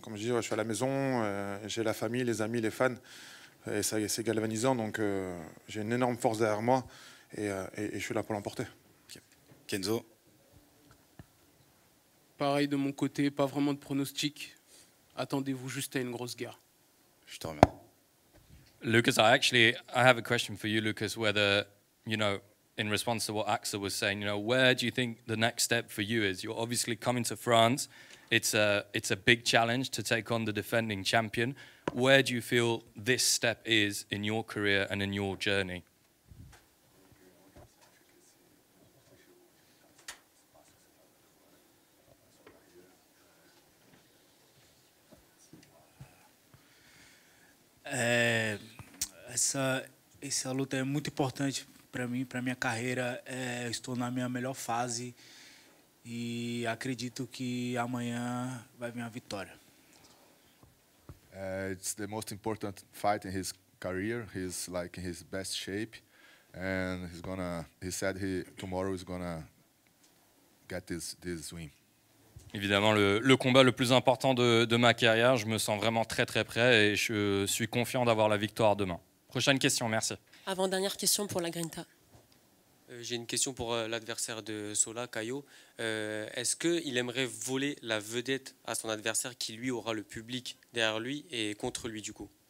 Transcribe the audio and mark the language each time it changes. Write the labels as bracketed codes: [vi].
[fr] Comme je dis, je suis à la maison, j'ai la famille, les amis, les fans. Et ça, c'est galvanisant, donc j'ai une énorme force derrière moi et je suis là pour l'emporter. Okay. Kenzo? Pareil de mon côté, pas vraiment de pronostic. Attendez-vous juste à une grosse guerre. Je te remercie. [en] Lucas, I have a question for you, Lucas, whether, you know, in response to what Axel was saying, you know, where do you think the next step for you is? You're obviously coming to France. It's a big challenge to take on the defending champion. Where do you feel this step is in your career and in your journey? [pt] Essa luta é muito importante para mim, para minha carreira. Eu estou na minha melhor fase e acredito que amanhã vai vir a vitória. [en] It's the most important fight in his career. He's like in his best shape, and he said tomorrow is gonna get this win. [fr] Évidemment, le combat le plus important de ma carrière. Je me sens vraiment très très prêt et je suis confiant d'avoir la victoire demain. Prochaine question, merci. Avant-dernière question pour la Grinta. J'ai une question pour l'adversaire de Sola, Caio. Est-ce qu'il aimerait voler la vedette à son adversaire qui, lui, aura le public derrière lui et contre lui, du coup?